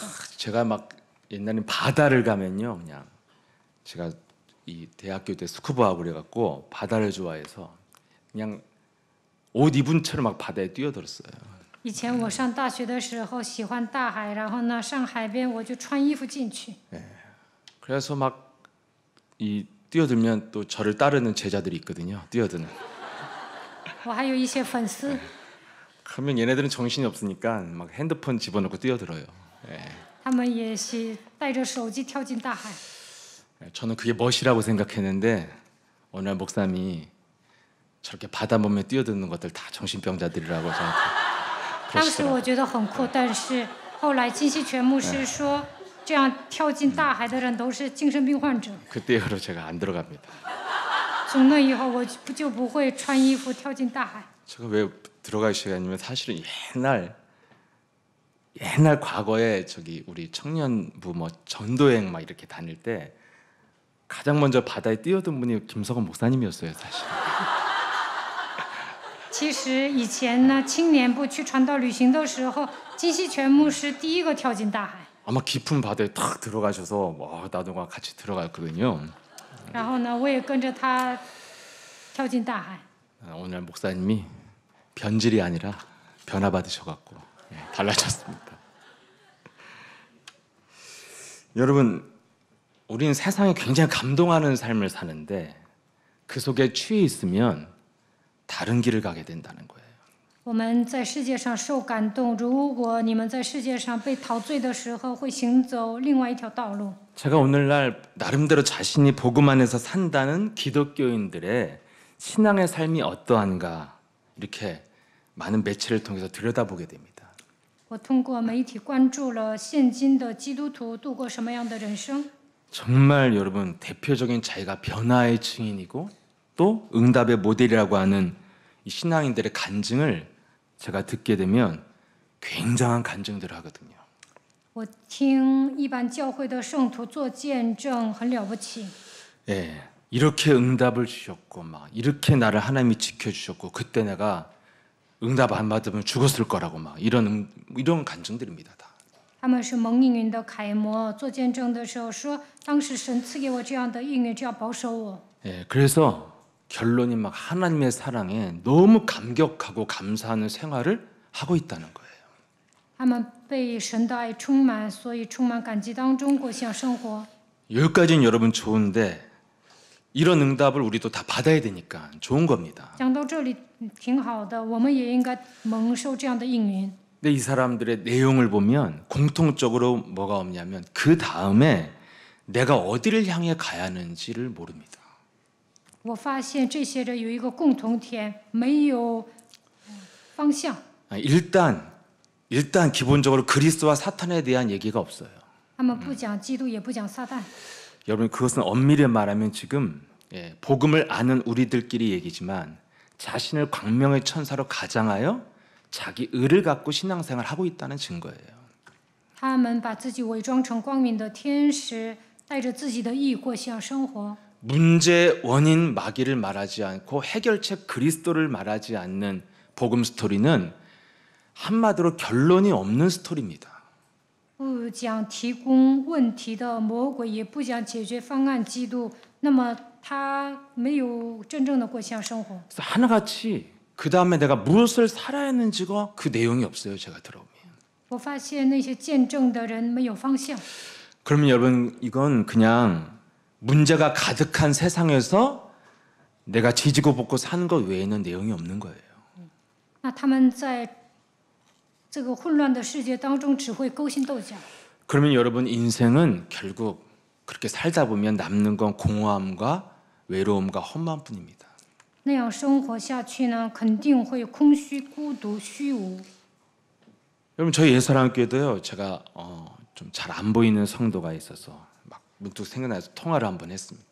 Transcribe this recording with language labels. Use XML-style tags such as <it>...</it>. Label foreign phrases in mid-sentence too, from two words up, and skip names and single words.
<ko>제가 막 옛날에 바다를 가면요, 그냥 제가 이 대학교 때 스쿠버하고 그래갖고 바다를 좋아해서 그냥 옷 입은 채로 막 바다에 뛰어들었어요.</ko> <zh>以前我上大学的时候喜欢大海，然后呢上海边我就穿衣服进去。</zh> <ko>그래서 막 이 뛰어들면 또 저를 따르는 제자들이 있거든요. 뛰어드는.</ko> <zh>我还有一些粉丝，</zh> <ko>그러면 얘네들은 정신이 없으니까 막 핸드폰 집어넣고 뛰어들어요.</ko> <zh>他们也带着手机跳进大海。</zh> <ko>저는 그게 멋이라고 생각했는데 어느 날 목사님이 저렇게 바다 몸에 뛰어드는 것들 다 정신병자들이라고 저한테</ko> <zh>当时</zh> <ko>그러시더라고요.</ko> <zh>我觉得很酷，但是后来金希全牧师说，这样跳进大海的人都是精神病患者。</zh> <ko>그때 이후로 제가 안 들어갑니다.</ko> <zh>从那以后，我就不会穿衣服跳进大海。</zh> <ko>제가 왜 들어갈 시간이면 사실은 옛날 과거에 저기 우리 청년부 뭐 전도행 막 이렇게 다닐 때 가장 먼저 바다에 뛰어든 분이 김석원 목사님이었어요, 사실.</ko> <zh>其实以前呢，青年部去传道旅行的时候，金希全牧师第一个跳进大海。</zh> <ko>아마 깊은 바다에 탁 들어가셔서 나도 같이 들어갔거든요.</ko> <zh>然后呢，我也跟着他跳进大海。</zh> <ko>오늘 목사님이 변질이 아니라 변화받으셔갖고 달라졌습니다. 여러분, 우리는 세상에 굉장히 감동하는 삶을 사는데 그 속에 취해 있으면 다른 길을 가게 된다는 거예요.</ko> <zh>我们在世界上受感动，如果你们在世界上被陶醉的时候，会行走另外一条道路。</zh> <ko>제가 오늘날 나름대로 자신이 복음 안에서 산다는 기독교인들의 신앙의 삶이 어떠한가 이렇게 많은 매체를 통해서 들여다보게 됩니다.</ko> <zh>我通过媒体关注了现今的基督徒度过什么样的人生。</zh> <ko>정말 여러분 대표적인 자기가 변화의 증인이고 또 응답의 모델이라고 하는 이 신앙인들의 간증을 제가 듣게 되면 굉장한 간증들을 하거든요.</ko> <zh>我听一般教会的圣徒做见证，很了不起。</zh> <ko>예, 이렇게 응답을 주셨고 막 이렇게 나를 하나님이 지켜주셨고 그때 내가 응답 안 받으면 죽었을 거라고 막 이런 간증들입니다. 다.</ko> <zh>他们是蒙应允的楷模，做见证的时候说，当时神赐给我这样的应允，这样保守我。</zh> <ko>예, 그래서 결론이 막 하나님의 사랑에 너무 감격하고 감사하는 생활을 하고 있다는 거예요.</ko> <zh>他们被神的爱充满，所以充满感激当中过向生活。</zh> <ko>여기까지는 여러분 좋은데 이런 응답을 우리도 다 받아야 되니까 좋은 겁니다.</ko> <zh>讲到这里挺好的，我们也应该蒙受这样的应允。</zh> <ko>근데 이 사람들의 내용을 보면 공통적으로 뭐가 없냐면 그 다음에 내가 어디를 향해 가야 하는지를 모릅니다.</ko> <zh>我发现这些人有一个共同点，没有方向。</zh> <ko>일단 기본적으로 그리스도와 사탄에 대한 얘기가 없어요.</ko> <zh>他们不讲基督，也不讲撒旦。</zh> <ko>여러분 그것은 엄밀히 말하면 지금 복음을 아는 우리들끼리 얘기지만 자신을 광명의 천사로 가장하여 자기 의를 갖고 신앙생활을 하고 있다는 증거예요.</ko> <zh>他们把自己伪装成光明的天使，带着自己的义过向生活。</zh> <ko>문제 원인 마귀를 말하지 않고 해결책 그리스도를 말하지 않는 복음 스토리는 한마디로 결론이 없는 스토리입니다.</ko> <zh>不讲提供问题的魔鬼，也不讲解决方案基督，那么他没有真正的过向生活。</zh> <ko>그래서 하나같이 그 다음에 내가 무엇을 살아야 하는지가 그 내용이 없어요. 제가 들어보면.</ko> <zh>我发现那些见证的人没有方向。</zh> <ko>그러면 여러분 이건 그냥 문제가 가득한 세상에서 내가 지지고 볶고 사는 것 외에는 내용이 없는 거예요.</ko> <zh>那他们在这个混乱的世界当中，只会勾心斗角。</zh> <ko>그러면 여러분 인생은 결국 그렇게 살다 보면 남는 건 공허함과 외로움과 험한뿐입니다.</ko> <zh>那样生活下去呢，肯定会空虚、孤独、虚无。</zh> <ko>여러분 저희 예사랑교회도요. 제가 좀 잘 안 보이는 성도가 있어서 막 문득 생각나서 통화를 한번 했습니다.</ko>